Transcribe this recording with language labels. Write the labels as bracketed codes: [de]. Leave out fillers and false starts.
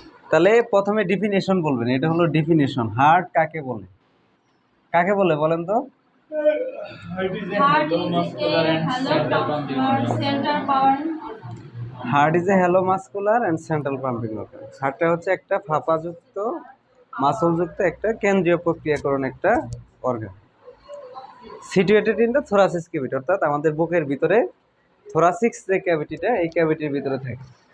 [bn] তাহলে প্রথমে ডিফিনেশন বলবেন, এটা হলো ডিফিনেশন। হার্ট কাকে বলে? কাকে বলে বলেন তো? [en] Heart is a hollow muscular and central pumping organ. center power heart is a hollow muscular and central pumping organ. [bn] হার্টটা হচ্ছে একটা ফাঁপাযুক্ত মাসলযুক্ত একটা কেন্দ্রীয় প্রক্রিয়াকরণ একটা organ, [en] situated in the thoracic cavity, [bn] অর্থাৎ আমাদের বুকের ভিতরে থোরাসিক্স যে ক্যাভিটিটা, এই ক্যাভিটির ভিতরে থাকে।